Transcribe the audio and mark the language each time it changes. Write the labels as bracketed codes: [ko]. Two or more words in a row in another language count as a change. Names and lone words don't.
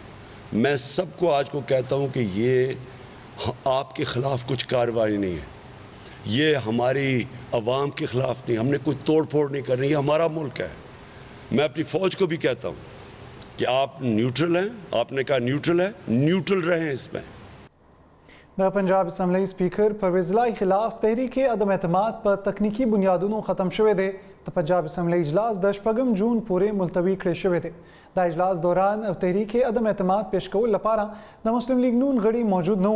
[ur] میں سب کو آج کو کہتا ہوں کہ یہ آپ کے خلاف کچھ کارروائی نہیں ہے، یہ ہماری عوام کے خلاف نہیں. ہم نے کوئی توڑ پھوڑ نہیں کرنی. یہ ہمارا ملک ہے. میں اپنی فوج کو بھی کہتا ہوں کہ آپ نیوٹرل ہیں. آپ نے کہا نیوٹرل ہے، نیوٹرل رہیں اس میں. [ps] د پنجاب اسمبلی سپیکر پرویز الهی خلاف تحریک عدم اعتماد په تکنیکی بنیادونو ختم شوی دی. د پنجاب اسمبلی اجلاس د 8 جون پورې ملتوی کړی شوی دی. د اجلاس دوران تحریک عدم اعتماد پیش کول لپاره د مسلم لیگ نون غړي موجود نه وو.